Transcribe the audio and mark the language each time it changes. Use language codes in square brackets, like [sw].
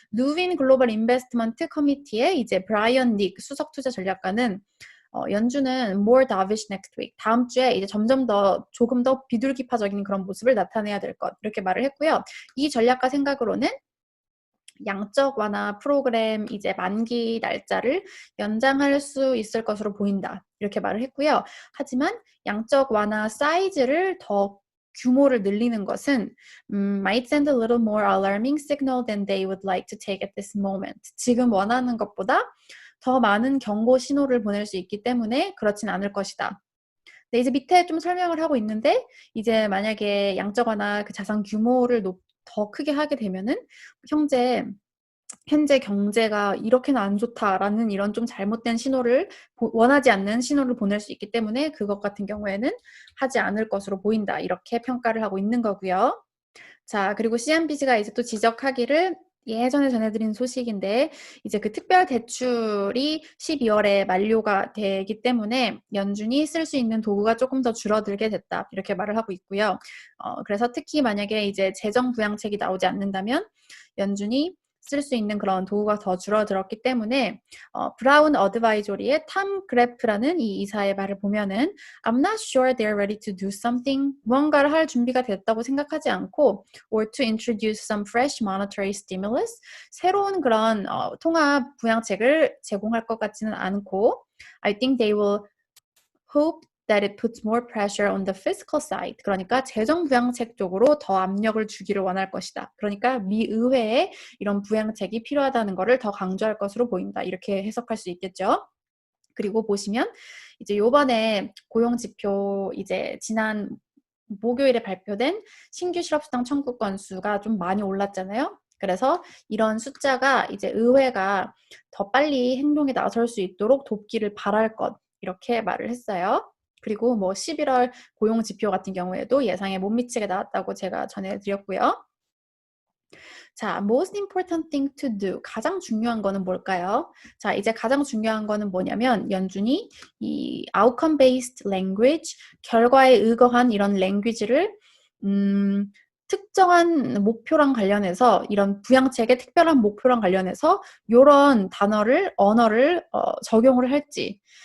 [ko] 루빈 글로벌 인베스트먼트 커미티의 이제 브라이언 닉 수석 투자 전략가는 연준은 [en] more dovish next week. [ko] 다음 주에 이제 조금 더 비둘기파적인 그런 모습을 나타내야 될 것. 이렇게 말을 했고요. 이 전략가 생각으로는 양적 완화 프로그램 이제 만기 날짜를 연장할 수 있을 것으로 보인다. 이렇게 말을 했고요. 하지만 양적 완화 사이즈를 더 규모를 늘리는 것은 [en] might send a little more alarming signal than they would like to take at this moment. [ko] 지금 원하는 것보다 더 많은 경고 신호를 보낼 수 있기 때문에 그렇진 않을 것이다. 네, 이제 밑에 좀 설명을 하고 있는데 이제 만약에 양적 완화 그 자산 규모를 더 크게 하게 되면은 현재 경제가 이렇게는 안 좋다라는 이런 좀 잘못된 신호를 원하지 않는 신호를 보낼 수 있기 때문에 그것 같은 경우에는 하지 않을 것으로 보인다. 이렇게 평가를 하고 있는 거고요. 자, 그리고 CNBC가 이제 또 지적하기를 예전에 전해드린 소식인데 이제 그 특별 대출이 12월에 만료가 되기 때문에 연준이 쓸 수 있는 도구가 조금 더 줄어들게 됐다. 이렇게 말을 하고 있고요. 그래서 특히 만약에 이제 재정 부양책이 나오지 않는다면 연준이 쓸 수 있는 그런 도구가 더 줄어들었기 때문에 브라운 어드바이저리의 탐 그래프라는 이 이사의 말을 보면은 [en] I'm not sure they're ready to do something. [ko] 무언가를 할 준비가 됐다고 생각하지 않고 [en] or to introduce some fresh monetary stimulus. [ko] 새로운 그런 통합 부양책을 제공할 것 같지는 않고 [en] I think they will hope that it puts more pressure on the fiscal side. [ko] 그러니까 재정 부양책 쪽으로 더 압력을 주기를 원할 것이다. 그러니까 미 의회에 이런 부양책이 필요하다는 것을 더 강조할 것으로 보인다. 이렇게 해석할 수 있겠죠. 그리고 보시면 이제 요번에 고용지표 이제 지난 목요일에 발표된 신규 실업수당 청구 건수가 좀 많이 올랐잖아요. 그래서 이런 숫자가 이제 의회가 더 빨리 행동에 나설 수 있도록 돕기를 바랄 것, 이렇게 말을 했어요. 그리고 뭐 11월 고용지표 같은 경우에도 예상에 못 미치게 나왔다고 제가 전해드렸고요. [en] 자, most important thing to do. [ko] 가장 중요한 거는 뭘까요? 자, 이제 가장 중요한 거는 뭐냐면 연준이 이 [en] outcome based language, [ko] 결과에 의거한 이런 language를 특정한 목표랑 관련해서 이런 부양책의 특별한 목표랑 관련해서 이런 언어를 적용을 할지.